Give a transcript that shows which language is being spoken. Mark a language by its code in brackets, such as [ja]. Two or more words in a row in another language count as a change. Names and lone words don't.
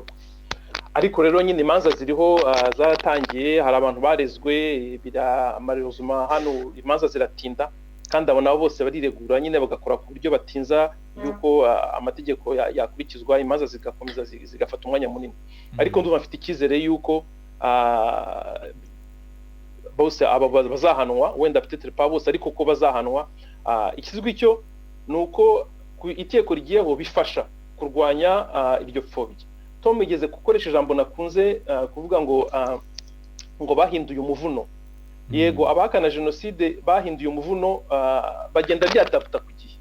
[rw] Ariko rero nyine imanza ziriho zaratangiye, hari abantu barezwe amarezuma hano, imanza ziratinda kandi abo nabo bose bariregura nyine bagakora ku buryo batinza yuko amategeko yakurikizwa, imanza zigakomeza zigafata umwanya munini. Ariko ndumva mfite icyizere yuko bose aba bazahanwa, wenda [fr] peut-être pas [rw] bose ariko ko bazahanwa. Ikizwi cyo nuko iteko rigiyeho bifasha kurwanya iryo phobia. Tom igeze gukoresha ijambo nakunze kuvuga ngo bahinduye umuvuno. Yego, abahakana jenoside bahinduye umuvuno, bagenda byatafuta ku gihe.